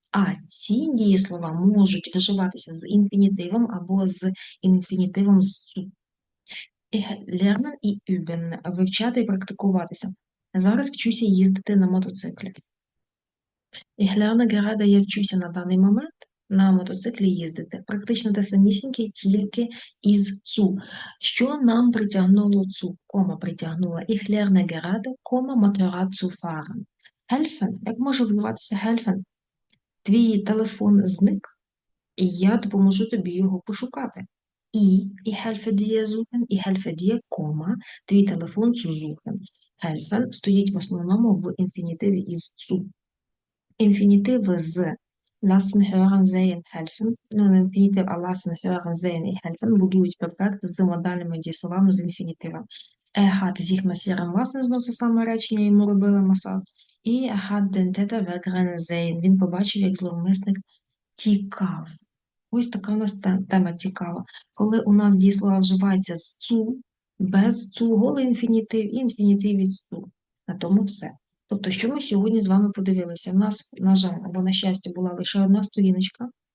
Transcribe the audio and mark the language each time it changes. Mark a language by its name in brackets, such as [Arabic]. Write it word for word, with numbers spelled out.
[Ukrainian] А ці дієслова можуть вживатися з інфінітивом або з інфінітивом з су- Е, [German] Lernen [Ukrainian] і [German] üben [Ukrainian] – вивчати і практикуватися. Зараз вчуся їздити на мотоциклі. [German] Ich lerne gerade, [Ukrainian] я вчуся на даний момент на мотоциклі їздити. Практично те самісіньке, тільки із цу. Що нам притягнуло цу? Кома притягнула. [German] Ich lerne gerade, [Ukrainian] кома [German] Motorrad zu fahren. Helfen. [Ukrainian] Як може вживатися helfen? Твій телефон зник, і я допоможу тобі його пошукати. І, і [German] helfe dir suchen, [Ukrainian] і [German] helfe dir, [Ukrainian] кома, твій телефон [German] zu suchen. [Ukrainian] Helfen стоїть в основному в інфінітиві із zu. Інфінітиви з lassen, hören, sehen, helfen. Ну, не інфінітив, а lassen, hören, sehen і helfen будують перфект з модальними дієсловами з інфінітивом. [German] Er hat sich massieren lassen, [Ukrainian] знову це саме речення, йому робили масаж. І [German] er hat den Täter wegrennen sehen. [Ukrainian] Він побачив, як зловмисник тікав. Ось така у нас те- тема цікава. Коли у нас дієслова вживаються з цу, без цу, голий інфінітив, і інфінітив із цу. На тому все. Тобто, що ми сьогодні з вами подивилися? У нас, на жаль, або на щастя, була лише одна сторіночка.